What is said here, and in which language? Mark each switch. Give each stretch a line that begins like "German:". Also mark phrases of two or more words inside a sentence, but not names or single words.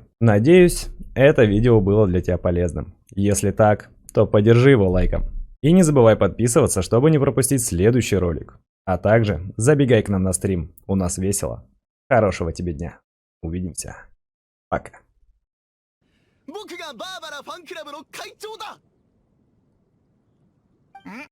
Russian: Надеюсь, это видео было для тебя полезным. Если так, то поддержи его лайком. И не забывай подписываться, чтобы не пропустить следующий ролик. А также забегай к нам на стрим, у нас весело. Хорошего тебе дня. Увидимся. Пока.
Japanese: 僕がバーバラファンクラブの会長だ。